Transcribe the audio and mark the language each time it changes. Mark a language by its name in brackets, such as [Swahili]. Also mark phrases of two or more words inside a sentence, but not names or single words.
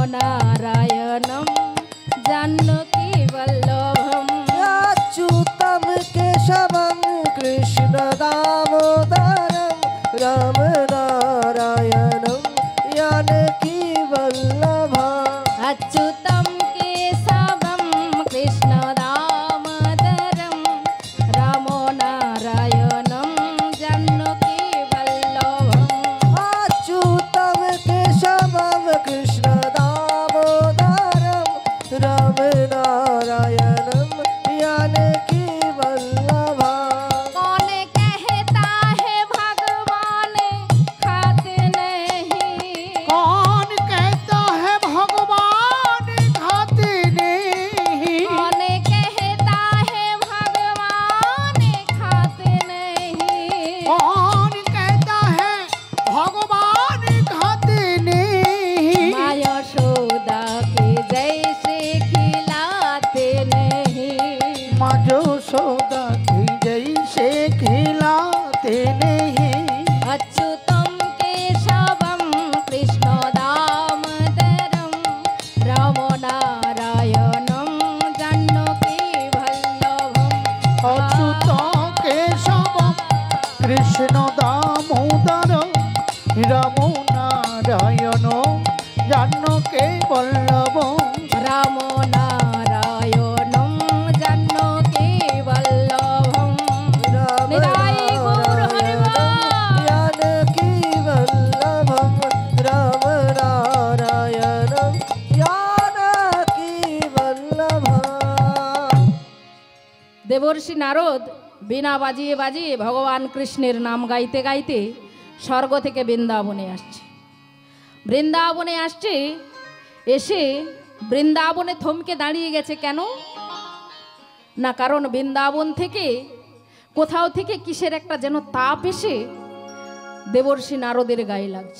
[Sanskrit] নারায়ণম জানকী বল্লভম अच्युतं केशवं कृष्ण दामोदरं राम नारायणं जानकी वल्लभम् अच्युतं केशवं कृष्ण दामोदरं रामो नारायणं जानकी वल्लभम् अच्युतं केशवं कृष्ण दामोदरं राम नारायणं जानकी वल्लभम् [Hindi] कौन कहता है भगवान खाते नहीं कौन कहता है भगवान खाते नहीं कौन कहता है भगवान खाते नहीं कौन कहता है भगवान खाते नहीं माँ यशोदा के जैसे खिलाते नहीं माँ यशोदा की जैसे खिलाते नहीं [Sanskrit] अच्युतं केशवं कृष्ण दामोदरं रामो नारायणं जानकी वल्लभम् अच्युतं केशवं कृष्ण दामोदर रामो नारायण जानकी वल्लभम् रामो नारायणं जानकी वल्लभम् निताय गौर हरिवाल। जानकी वल्लभं राम नारायणं जानकी वल्लभम् [Bangla] দেবর্ষি নারদ বীণা বাজিয়ে বাজিয়ে ভগবান কৃষ্ণের নাম গাইতে গাইতে স্বর্গ থেকে বৃন্দাবনে আসছে। বৃন্দাবনে আসছে, এসে বৃন্দাবনে থমকে দাঁড়িয়ে গেছে। কেন না, কারণ বৃন্দাবন থেকে কোথাও থেকে কিসের একটা যেন তাপ এসে দেবর্ষি নারদের গায়ে লাগছে।